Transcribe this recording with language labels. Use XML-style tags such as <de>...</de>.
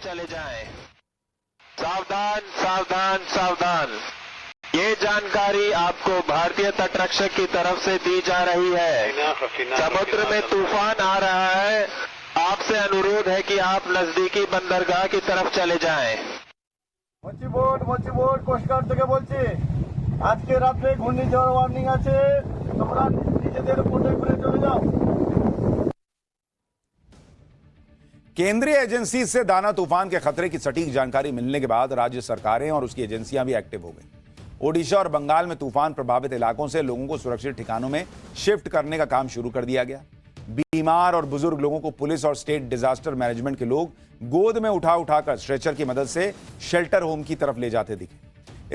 <hi>चले जाएं। सावधान सावधान सावधान। ये जानकारी आपको भारतीय तटरक्षक की तरफ से दी जा रही है। समुद्र में तूफान आ रहा है। आपसे अनुरोध है कि आप नजदीकी बंदरगाह की तरफ चले जाएं।</hi> <bn>মচি বোট কোস্টগার্ড থেকে বলছি, আজকে রাতে ঘূর্ণিঝড় ওয়ার্নিং আছে, তোমরা নিজেদের পোর্টে ঘুরে চলে যাও।</bn> <hi>केंद्रीय एजेंसी से दाना तूफान के खतरे की सटीक जानकारी मिलने के बाद राज्य सरकारें और उसकी एजेंसियां भी एक्टिव हो गई। ओडिशा और बंगाल में तूफान प्रभावित इलाकों से लोगों को सुरक्षित ठिकानों में शिफ्ट करने का काम शुरू कर दिया गया। बीमार और बुजुर्ग लोगों को पुलिस और स्टेट डिजास्टर मैनेजमेंट के लोग गोद में उठाकर स्ट्रेचर की मदद से शेल्टर होम की तरफ ले जाते दिखे।</hi>